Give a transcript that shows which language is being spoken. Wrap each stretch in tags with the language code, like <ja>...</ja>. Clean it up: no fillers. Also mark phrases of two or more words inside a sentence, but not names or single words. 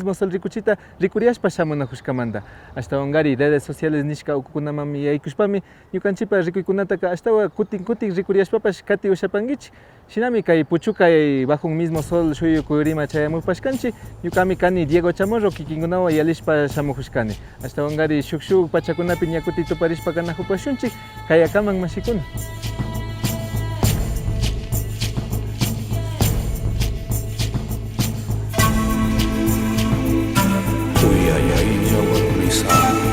<es>mismo sol</es> <qu>rikuchita rikuriashpa shamunajushkamanta ashtawanqari</qu> <es>redes sociales</es> <qu>nishka ukukunamami yaykushpami ñukanchipa rikuykunataka ashtawa kutin rikuriashpapash kati ushapankichik shinami kay puchuka</qu> <es>bajo un mismo sol</es> <qu>shuyu kuyrima chayamupashkanchi ñukami kani Diego Chamorro kikinkunawan yalishpa shamujushkani ashtawanqari shuk pachakunapi ñakuti tuparishpa kanajupashunchik kayakaman mashikuna. Uyayaylla warmisa</qu>